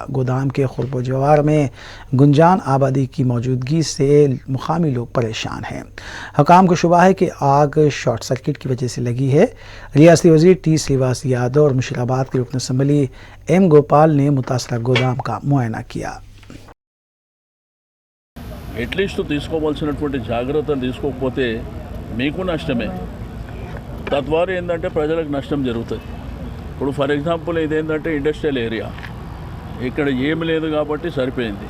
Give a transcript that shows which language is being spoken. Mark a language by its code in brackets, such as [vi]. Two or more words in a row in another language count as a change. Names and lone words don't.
[ur] گودام کے قرب و جوار میں گنجان آبادی کی موجودگی سے مقامی لوگ پریشان ہیں۔ حکام کو شبہ ہے کہ آگ شارٹ سرکٹ کی وجہ سے لگی ہے۔ ریاستی وزیر ٹی سریواس یادو اور مشیرآباد کے رکن اسمبلی ایم گوپال نے متاثرہ گودام کا معائنہ کیا۔ [en] at least [te] తీసుకోవాల్సినటువంటి జాగ్రత్తలు తీసుకోకపోతే మీకు నష్టమే, తద్వారా ఏంటంటే ప్రజలకు నష్టం జరుగుతుంది। ఇప్పుడు [en] for example [te] ఇదేంటంటే [en] industrial area, [te] ఇక్కడ ఏమి లేదు కాబట్టి సరిపోయింది।